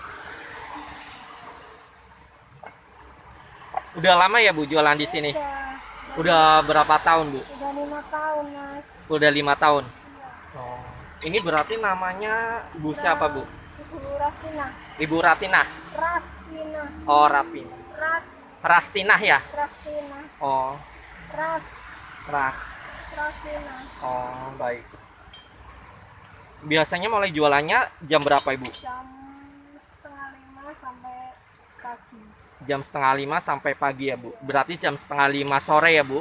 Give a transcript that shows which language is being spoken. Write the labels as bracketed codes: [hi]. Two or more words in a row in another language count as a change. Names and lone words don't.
[id] Udah lama ya Bu jualan di sini? Udah berapa tahun Bu? Udah 5 tahun mas. Udah 5 tahun. Iya. Oh. Ini berarti namanya Bu siapa Bu? Ibu Rasina. Ibu Ratina. Rasina. Oh Rapin. Ras. Rastinah ya? Rasina. Oh Ras. Ras. Rasina. Oh baik. Biasanya mulai jualannya jam berapa Ibu? Jam setengah 5 sampai pagi. Jam setengah 5 sampai pagi ya Bu. Berarti jam setengah 5 sore ya Bu?